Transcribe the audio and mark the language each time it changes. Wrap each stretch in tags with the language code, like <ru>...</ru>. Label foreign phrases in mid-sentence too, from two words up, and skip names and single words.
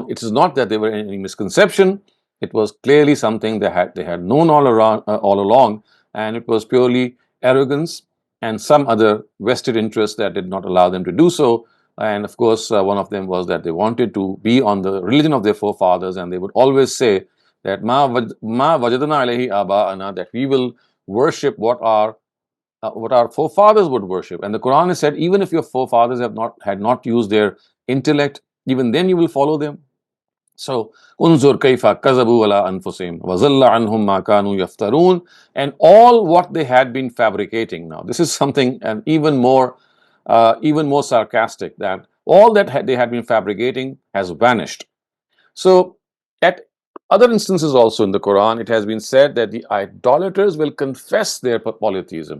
<en>It is not that they were in any misconception. It was clearly something they had known all along, and it was purely arrogance and some other vested interest that did not allow them to do so. And of course, one of them was that they wanted to be on the religion of their forefathers, and they would always say that</en> <ar>ما وجدنا عليه آباءنا,</ar> <en>that we will worship what our forefathers would worship. And the Quran has said, even if your forefathers had not used their intellect, even then you will follow them. So,</en> <ar>انظر كيف كذبوا على أنفسهم وضل عنهم ما كانوا يفترون,</ar> <en>and all what they had been fabricating. Now, this is something and even more sarcastic, that all that they had been fabricating has vanished. So, at other instances also in the Quran, it has been said that the idolaters will confess their polytheism.</en>